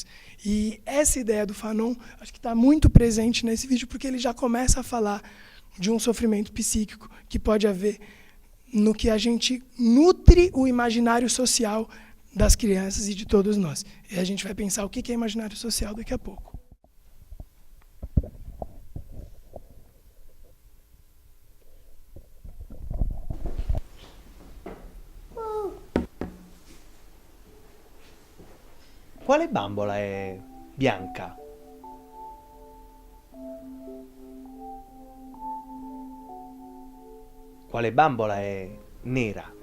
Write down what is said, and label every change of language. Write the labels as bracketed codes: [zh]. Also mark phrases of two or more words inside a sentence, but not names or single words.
[pt] E essa ideia do Fanon acho que está muito presente nesse vídeo, porque ele já começa a falar de um sofrimento psíquico que pode haver no que a gente nutre o imaginário social das crianças e de todos nós. E a gente vai pensar o que é imaginário social daqui a pouco. [it] Quale bambola è bianca? Quale bambola è nera?